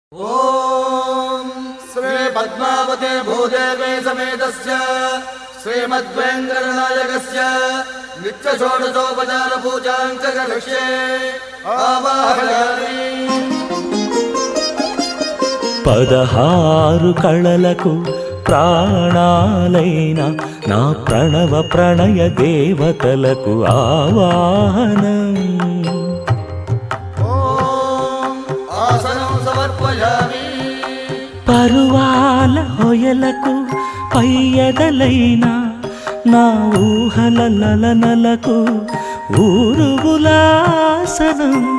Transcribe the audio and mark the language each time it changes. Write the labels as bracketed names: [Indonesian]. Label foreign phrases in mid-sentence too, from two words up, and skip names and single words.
[Sanskrit] ओम श्री पद्मावती भूदेवी समेतस्य श्रीमद्वेंकटनायकस्य नित्य षोडशोपचार पूजां च करिष्ये आवाहयामि। [Telugu] 16 కళలకు ప్రాణాలైన నా ప్రణవ ప్రణయ దేవతలకు ఆవాహనం। పరువాల హొయలకు పయ్యదలైన నా ఊహల లలనలకు ఊరుగులాసనం।